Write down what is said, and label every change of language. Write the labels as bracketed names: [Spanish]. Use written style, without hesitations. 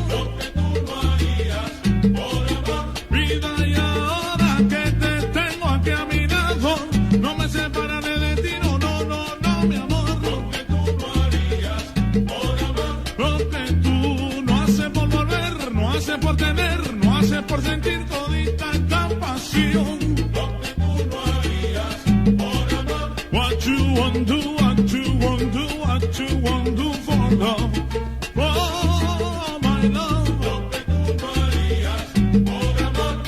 [Spanish] Lo que tú no harías por amor. Vida, y ahora que te tengo aquí a mi lado, no me separaré de ti, no, no, no, no, mi amor. Lo que tú no harías por amor. Lo que tú no haces por volver, no haces por tener, no haces por sentir todita esta pasión. Lo que tú no harías por amor. [English] What you want do, what you want do, what you want do for love. Oh, my love. [Spanish] Lo que tú no harías por amor.